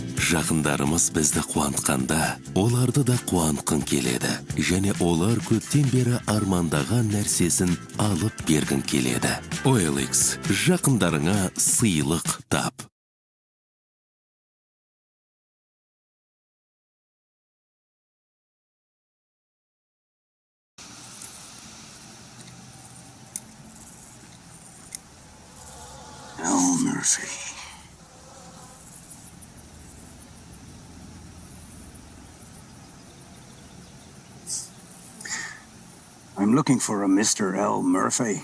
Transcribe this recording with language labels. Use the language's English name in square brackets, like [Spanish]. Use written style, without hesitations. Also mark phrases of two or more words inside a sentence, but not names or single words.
[Kazakh] Жақындарымыз бізді қуантқанда, оларды да қуантқын келеді. Және олар көптен бері армандаған нәрсесін алып бергін келеді. OLX, жақындарыңа сыйлық тап. [English] Murphy. I'm looking for a Mr. L. Murphy.